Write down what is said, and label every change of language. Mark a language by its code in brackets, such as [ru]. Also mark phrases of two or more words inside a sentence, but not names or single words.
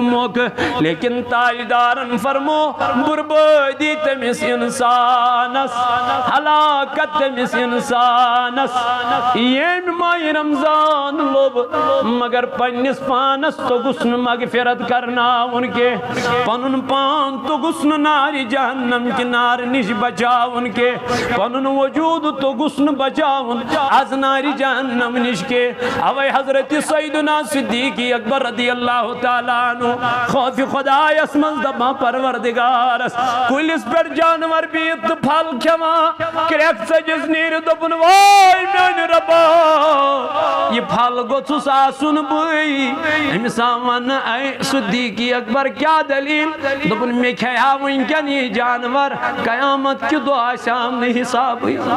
[ks] موقعہٕ لیکن تاجدارن فرمو بربٲدی تٔمِس انسانس ہلاکت تٔمِس انسانس ییٚمۍ ماہِ رمضان لوٚب مگر پننِس پانس توٚگُس نہٕ مغفرت کرناوُن کینٛہہ پنُن پان توٚگُس نہٕ نارِ جہنم کہِ نارٕ نِش بچاوُن کینٛہہ پنُن وجوٗد توٚگُس نہٕ بچاوُن از نارِ جہنم نِش کینٛہہ اوے حضرت سیدنا صدیق اکبر [ar] رضی اللہ تعالیٰ عنہ [ks] خوفِ خدایس منٛز دپان پروردگارس کُلِس پٮ۪ٹھ جانور بِہِتھ تہٕ پھل کھٮ۪وان کرٛٮ۪کھ ژٔجِس نیٖرِتھ دوٚپُن واے میٛانہِ رۄبا یہ پھل گوٚژھُس آسُن بٕے أمِس آو وننہٕ اے صدیق اکبر کیٛاہ دلیٖل دوٚپُن مےٚ کھیٚیہِ ہا وٕنکٮ۪ن یہِ جانور قیامت کہِ دۄہ آسیٛام نہٕ حسابٕے